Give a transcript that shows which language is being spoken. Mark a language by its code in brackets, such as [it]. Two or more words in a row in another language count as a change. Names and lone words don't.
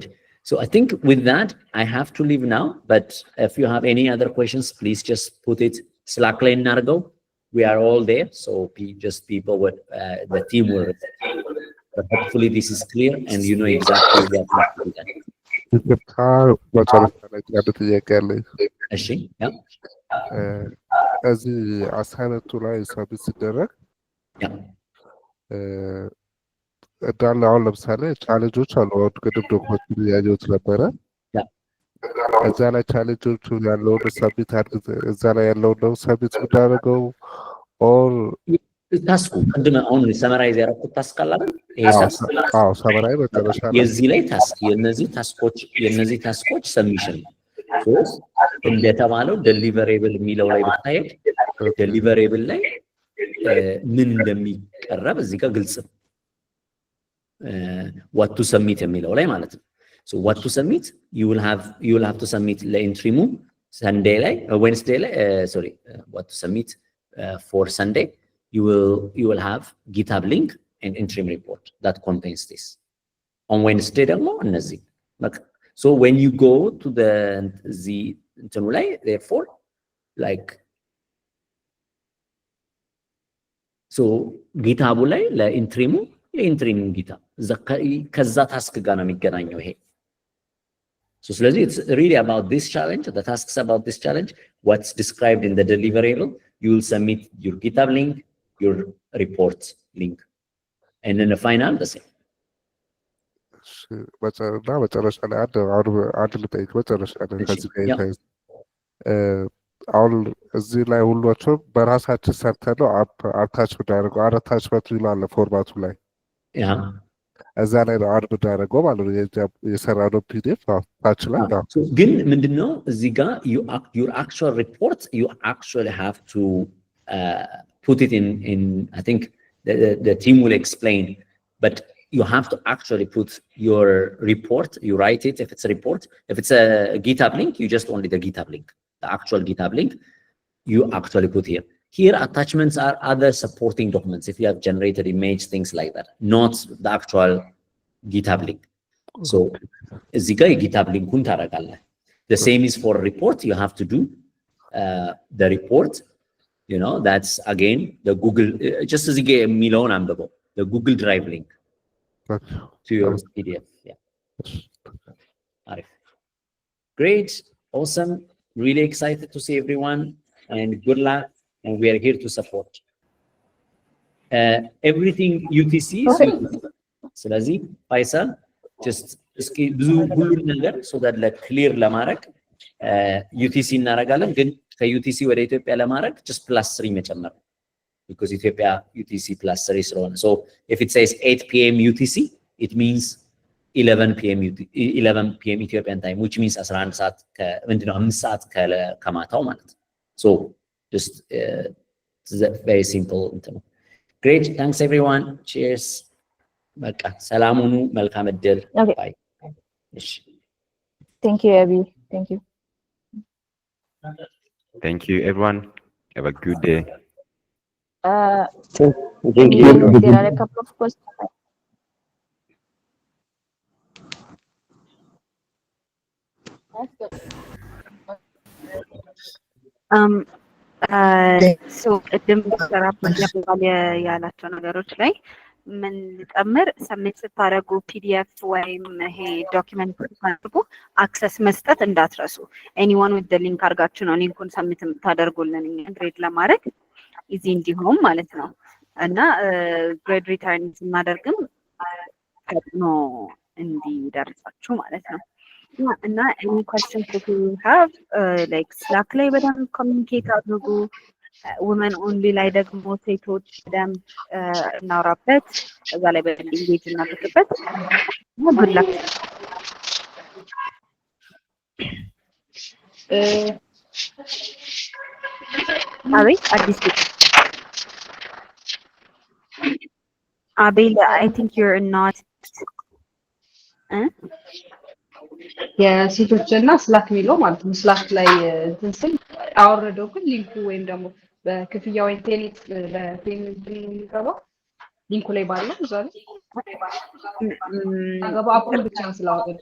[en] So I think with that, I have to leave now, but if you have any other questions, please just put it Slack lane Nargo. We are all there. So just people with the team will, but hopefully this is clear and you know exactly what to do. Yeah. [am] እዚህ አሳይመንቱ ላይ ሰብሚት ሲደረግ እንዳለ አሁን ለምሳሌ ቻሌንጆች አሉ። አሁን ቅድም ዶክመንት ያየሁት ነበረ። እዛ ላይ ቻሌንጆቹ ያለውን ሰብሚት እዛ ላይ ያለውን ነው ሰብሚት የምናደርገው ኦር ታስኩ ቅድም አሁን ሰመራይዝ ያደረኩት ታስክ አለ አይደል? ይሄ ታስክ ሰመራይ መጨረሻ ላይ የዚህ ላይ ታስክ የነዚህ ታስኮች ሰብሚሽን እንደተባለው ደሊቨሬብል የሚለው ላይ ብታየው ደሊቨሬብል ላይ ምን እንደሚቀረብ እዚህ ጋር ግልጽ ነው። [en] what to submit [am] የሚለው ላይ ማለት ነው። [en] so what to submit, you will have to submit [am] ለኢንትሪሙ Sunday ላይ Wednesday ላይ [en] what to submit for Sunday, you will have GitHub link and interim report that contains this. On Wednesday [am] ደግሞ እነዚህ [en] so when you go to the [am] እንትኑ ላይ [en] therefore like so [am] GitHub ላይ ለኢንትሪሙ የኢንትሪም GitHub ከዛ ታስክ ጋር ነው የሚገናኘው ይሄ። [en] so ስለዚህ it's really about this challenge, the tasks about this challenge, what's described in the deliverable, you will submit your GitHub link, your report link, and then the final the same. [am] መጨረሻ ላይ አንድ ልጠይቅ መጨረሻ ላይ ከዚህ ጋር አሁን እዚህ ላይ ሁሏቸው በራሳችን ሰርተን ነው አታች ብናደርገው አታችመንት ይላል ፎርማቱ ላይ እዛ ላይ ነው አድ ብናደርገው ማለት ነው የሰራነው ፒዲኤፍ ታች ላይ ነው። ግን ምንድነው እዚህ ጋር [en] your actual report you actually have to put it in I think the team will explain, but you have to actually put your report, you write it if it's a report. If it's a GitHub link, you just only the GitHub link, the actual GitHub link you actually put here. Here attachments are other supporting documents if you have generated image, things like that, not the actual GitHub link. So [am] እዚህ ጋር የGitHub ሊንኩን ታደርጋለህ። [en] The same is for report, you have to do the report you know, that's again the Google, just as you get Milon Ambabo, the Google Drive link to your PDF. Yeah. Arif. Great, awesome, really excited to see everyone, and good luck, and we are here to support. Everything UTC is UTC. [am] ስለዚህ ፋይሰል just እስኪ ብዙ ሁሉን ነገር [en] so that like clear [am] ለማድረግ UTC እናደርጋለን፣ ግን ከዩቲሲ ወደ ኢትዮጵያ ለማድረግ just +3 መጨመር because Ethiopia UTC +3 ስለሆነ [en] so if it says 8 p.m. UTC it means 11 p.m. Ethiopian time, which means [am] 11 ሰዓት ምንድነው 5 ሰዓት ከማታው ማለት [en] so just very simple [am] እንትን ነው። [en] Great, thanks everyone, cheers. [am] በቃ ሰላም ሁኑ፣ መልካም እድል። ባይ። እሺ [en] Thank you, Abby. Thank you. Thank you, everyone. Have a good day. Thank you. There are a couple of questions. [am] So ቅድም ተራፕ ያላቸው ነገሮች ላይ ምን ልጨምር፣ ሰሜት ስታደርጉ ፒዲኤፍ ወይም ይሄ ዶክመንት ስታደርጉ አክሰስ መስጠት እንዳትረሱ። [en] anyone with the link [am] አድርጋችሁ ነው ሊንኩን ሰሜት የምታደርጉልን ግሬድ ለማድረግ ኢዚ እንዲሆን ማለት ነው። እና ግሬድ ሪተርን ስናደርግም ፈጥኖ እንዲደርሳችሁ ማለት ነው። እና [en] any questions that you have like [am] ስላክ ላይ በደንብ ኮሚኒኬት አድርጉ። [en] women only [am] ላይ ደግሞ ሴቶች በደንብ እናውራበት፣ እዛ ላይ በደንብ ኢንጌጅ እናድርግበት። [en] good luck። [am] አቤት አዲስ አቤል [en] I think you're not [am] የሴቶችና ስላክ የሚለው ማለት ነው። ስላክ ላይ እንትን ስል አወረደው፣ ግን ሊንኩ ወይም ደግሞ በክፍያ ወይም ቴሌት በፔመንት የሚገባው ሊንኩ ላይ ባለው እዛ ላይ አገባ አፑን ብቻ ስላወረደ።